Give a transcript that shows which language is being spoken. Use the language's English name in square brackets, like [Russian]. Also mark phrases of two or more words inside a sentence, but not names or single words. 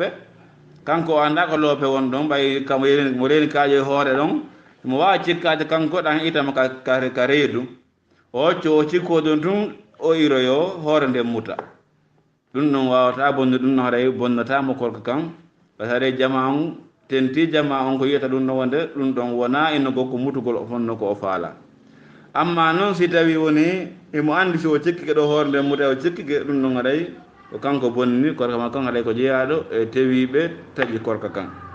[Fula] kanko o anda ko loope won ɗon ɓay kamo mo reeni kaaƴo e hoore ɗon mo wawa cikkade kanko ɗan itama ka reedu o hocco o cikko ɗon tun o iroyo hoore nden muta ɗum ɗon wawata bonnude ɗum ɗon haray bonnatamo korka kan [French] par ce que [Fula] haray jama on tenti jama on ko yiyata ɗum ɗon wonde ɗum ɗon wona innogo ko mutugol o fonno ko o faala amma noon si tawi woni imo andi so o cikkike ɗo hoore nden muta o cikkike ɗum ɗon haray ko kanko bonni korka ma kan haray ko jeeyaɗo e tewiɓe taƴi korka kan